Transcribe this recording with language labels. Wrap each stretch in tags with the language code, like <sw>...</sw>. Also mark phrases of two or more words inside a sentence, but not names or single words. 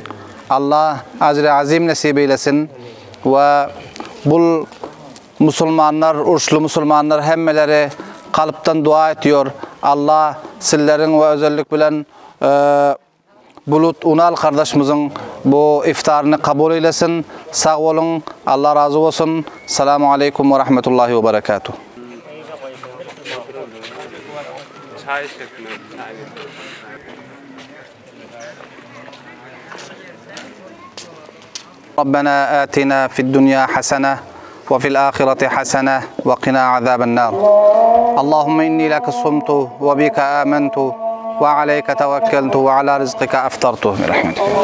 <tr>Allah acr-i azim nasip eylesin. Ve bu Müslümanlar, oruçlu Müslümanlar hemmeleri kalpten dua ediyor. Allah sizlerin ve özellik bilen Bulut Unal kardeşimizin bu iftarını kabul eylesin. Sağ olun. Allah razı olsun.</tr> <ar>السلام عليكم ورحمة الله وبركاته. ربنا آتنا في الدنيا حسنة وفي الآخرة حسنة وقنا عذاب النار اللهم إني لك صمت وبك آمنت وعليك توكلت وعلى رزقك أفطرت برحمتك</ar>